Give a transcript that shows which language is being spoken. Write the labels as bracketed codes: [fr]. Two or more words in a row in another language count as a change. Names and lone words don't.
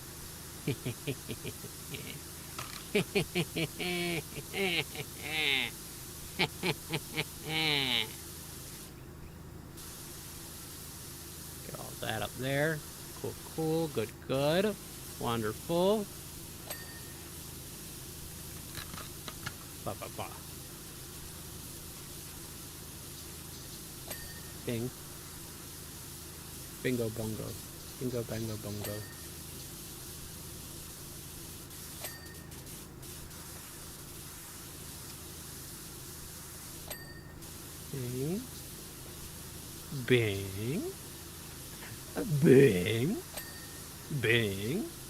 [en] Get all that up there. Cool, cool, good, good. Wonderful. Ba ba ba. Bing. Bingo bongo. Bingo bango bongo. Bing. Bing. Bing. Bing.